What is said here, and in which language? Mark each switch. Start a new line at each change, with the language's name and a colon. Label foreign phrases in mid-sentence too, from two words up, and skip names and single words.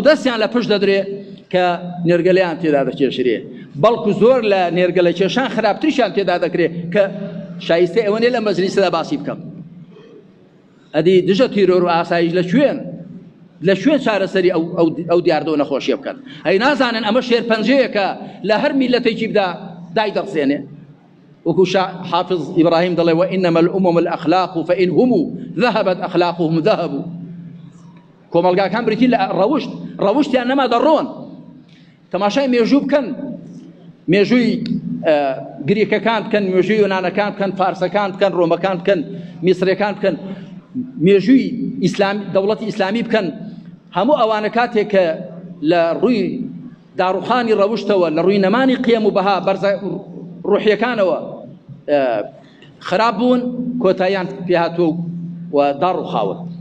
Central Kurdish: دەستیان لە پشت دەدرێ کە نێرگەلەیان تێدا دەکێشرێ بەڵکو زۆر لە نێرگەلە کێشان خراپتریشان تێدا دەکرێت کە شایستە ئەوە نێ لە مەجلیسەدا باسی بکەم ئەدی دژە تیرۆر و ئاسایش لە شوێن چارەسەری ئەو دیاردەوە نەخۆشیە بکەن ئەی نازانن ئەمە شێرپەنجەیەکە لە هەر میلەتێکی بدا دای دەڕسێنێ وەکو حافظ ئیبراهیم دەڵێ
Arabic: وئینەمە الأمم الأخلاق فإن هم ذهبت أخلاقهم ذهبوا
Central Kurdish: کۆمەلگاکان بریتی لە ڕەوشتیان نەما دەڕۆن تەماشای مێژوو بکەن مێژووی گریکەکان بکەن مێژووی یۆنانەکان بکەن فارسەکان بکەن ڕۆمەکان بکەن میسرەکان بکەن مێژووی دەوڵەتی ئیسلامی بکەن هەموو ئەوانە کاتێک کە لە ڕووی داڕوخانی ڕەوشتەوە لە ڕووی نەمانی قیەم و بەها بەرزە ڕوحیەکانەوە خراپ بوون کۆتاییان پێهاتووە و داڕوخاوە